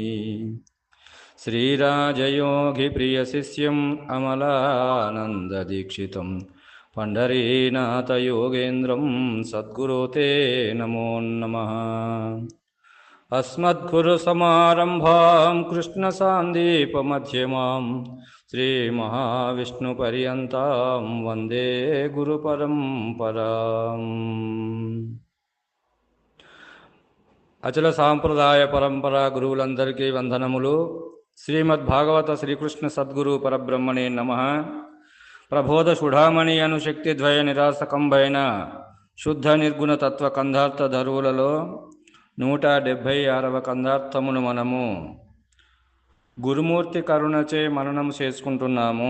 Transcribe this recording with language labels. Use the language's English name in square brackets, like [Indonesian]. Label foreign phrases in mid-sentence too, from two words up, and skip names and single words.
[Sanskrit] श्रीराजयोगिप्रियशिष्यम् अमलानन्ददीक्षितं पंढरीनाथयोगेन्द्रं सद्गुरो ते नमो नमः। अस्मद्गुरुसमारम्भां कृष्णसान्दीपमध्यमां श्रीमहाविष्णुपर्यन्तां वन्दे गुरुपरम्पराम्। [Telugu] అచల సాంప్రదాయ పరంపర గురువులందరికీ వందనములు. [Sanskrit] శ్రీమద్భాగవత శ్రీకృష్ణ సద్గురు పరబ్రహ్మణే నమః. [Telugu] ప్రబోధ సుఢామణి అను శక్తిద్వయ నిరాసకంబైన శుద్ధ నిర్గుణ తత్వ కందార్థ ధరువులలో 176వ కందార్థమును మనము గురుమూర్తి కరుణచే మననము చేసుకుంటున్నాము.